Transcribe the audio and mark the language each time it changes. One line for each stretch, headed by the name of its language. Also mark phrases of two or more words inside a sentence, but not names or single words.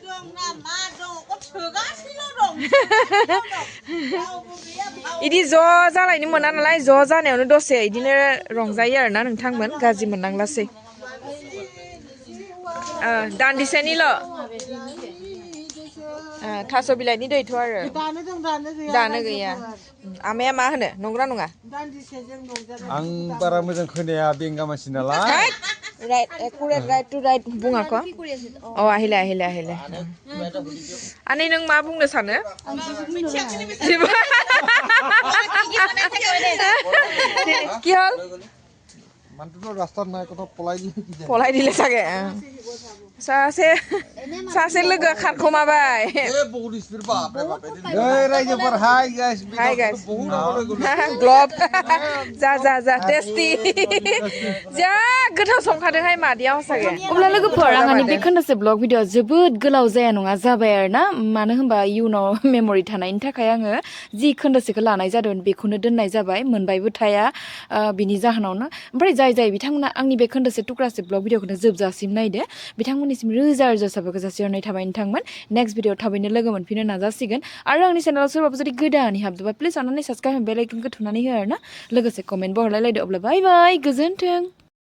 Bodo: इदि ज' जालायनो मोना नालाय ज' जानायावनो दसे इदिनो रंजायो आरोना नोंथांमोन गाज्रि मोननांलासै दान्दिसेनिल' थास' बिलाइनि दैथ' आरो दानो गैया आमाया मा होनो नंगौना नङा आं बारा मोजां खोनाया बेंगा मानसि नालाय
English: right accurate right to right
Bodo: बुङाखौ আহিলে आनै नों मा बुंनो सानो
Assamese: কি হল মানুহটো ৰাস্তাত নাই কথা পলাই দিলে চাগে
Bodo: सासे लोगोआ खारखोमाबाय ओइ रायजोफोर हाय गाइस
English: Hi guys.
Bodo: ग्लब जा टेस्टि जा गोथाव संखादोंहाय मादिया हसागे अब्ला लोगोफोर आंनि बे खोन्दासे
English: vlog video
Bodo: जोबोद गोलाव जाया नङा जाबाय आरो ना मानो होनबा इयुनाव मेमरि थानायनि थाखाय आङो जि खोन्दासेखौ लानाय जादों बेखौनो दोननाय जाबाय मोनबायबो थाया बिनि जाहोनावनो ओमफ्राय जाय बिथांमोना आंनि बे खोन्दासे टुक्रासे ब्लग भिडिअखौनो जोबजासिम नायदो बिथांमोननिसिम रोजा रोजा साबायखर जासिहरनाय थाबाय नोंथांमोन
English: next video
Bodo: थाबैनो लोगो मोनफिननो नाजासिगोन आरो आंनि चेनेलाव सोरबाबो जुदि गोदानै हाबदोंबा प्लिज अन्नानै साबस्क्राइब बेल आइकनखौ थुनानै हो आरो ना लोगोसे कमेन्टबो हरलायलायदो अब्ला
English: bye bye
Bodo: गोजोन्थों